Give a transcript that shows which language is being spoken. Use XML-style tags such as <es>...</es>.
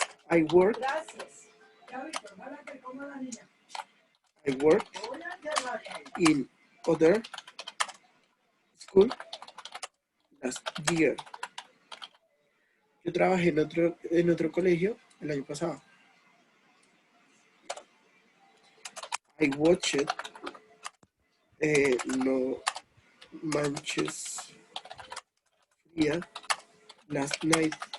<en>I worked in other school last year.</en> <es>Yo trabajé en otro colegio el año pasado.</es> <en>I watched No Manches Frida last night.</en>